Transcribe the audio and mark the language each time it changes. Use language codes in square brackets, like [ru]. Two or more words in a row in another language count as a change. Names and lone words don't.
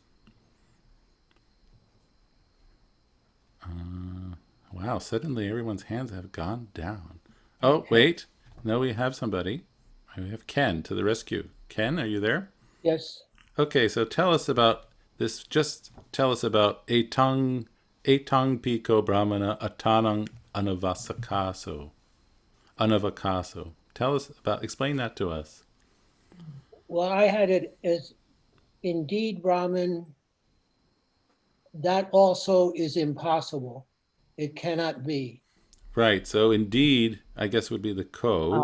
[en] Wow, suddenly everyone's hands have gone down. Oh, wait. No, we have somebody. We have Ken to the rescue. Ken, are you there? Yes. Okay, so tell us about this. Just tell us about [pi] etang piko brahmana atanang anavakaso. [en] Tell us about, explain that to us. Well, I had it as indeed Brahman, that also is impossible. It cannot be. Right, so indeed, I guess would be the ko.